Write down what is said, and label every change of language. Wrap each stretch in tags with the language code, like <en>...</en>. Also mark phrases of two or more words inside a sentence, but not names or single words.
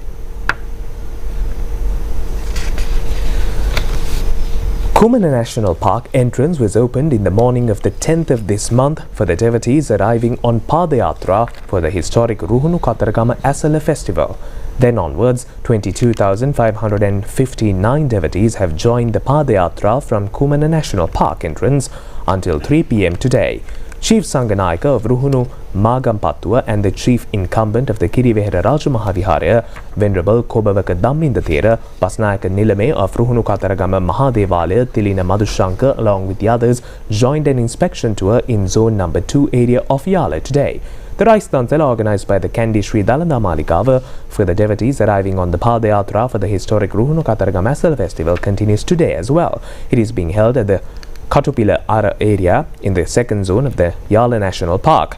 <en>Kumana National Park entrance was opened in the morning of the 10th of this month for the devotees arriving on Padayatra for the historic Ruhunu Kataragama Asala Festival. Then onwards, 22,559 devotees have joined the Padayatra from Kumana National Park entrance until 3 p.m. today. Chief Sanganayaka of Ruhunu Magampattua and the Chief Incumbent of the Kirivehera Rajamahaviharaya, Venerable Kobavaka Damminda Thera, Basnayaka Nilame of Ruhunu Kataragama Mahadevalaya, Tilina Madhushankar, along with the others, joined an inspection tour in Zone Number 2 area of Yala today. The Rice Dansala, organised by the Kandi Sri Dalanda Malikava for the devotees arriving on the Padayatra for the historic Ruhunu Kataragama Asala Festival, continues today as well. It is being held at the Katupila Ara area in the second zone of the Yala National Park.</en>